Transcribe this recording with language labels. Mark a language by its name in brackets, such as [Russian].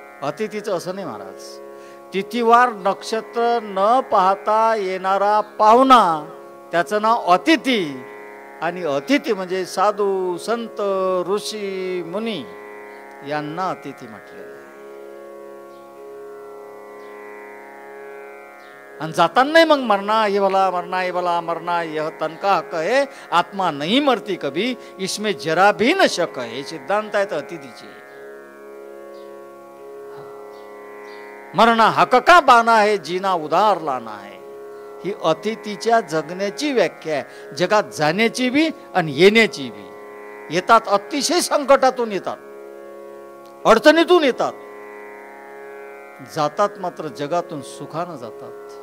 [Marathi] अतिथीचं असं नाही महाराज, तिथीवार नक्षत्र न पाहता येणारा पाहुणा त्याचं नाव अतिथी. आणि अतिथी म्हणजे साधू संत ऋषी मुनी यांना अतिथी म्हटलेलं आहे. आणि जाताना नाही मग [Hindi] मरना ये भला, मरना ये भला, मरना यह तन का हक है, आत्मा नहीं मरती कभी, इसमें जरा भी न शक है. [Marathi] हे सिद्धांत आहेत अतिथीचे. [Hindi] मरना हक का बाना है, जीना उधार लाना है. [Marathi] ही अतिथीच्या जगण्याची व्याख्या आहे. जगात जाण्याची बी आणि येण्याची बी. येतात अतिशय संकटातून येतात, अडचणीतून येतात, जातात मात्र जगातून सुखानं जातात.